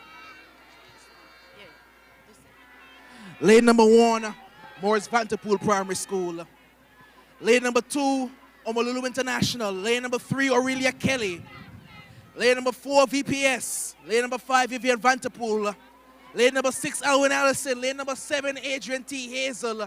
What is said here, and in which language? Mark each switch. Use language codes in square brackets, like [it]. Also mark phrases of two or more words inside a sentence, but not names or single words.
[en] Lane number 1, Morris Vanterpool Primary School. Lane number 2, Omalulu International. Lane number 3, Aurelia Kelly. Lane number 4, VPS. Lane number 5, Vivian Vanterpool. Lane number 6, Alwyn Allison. Lane number 7, Adrian T. Hazel.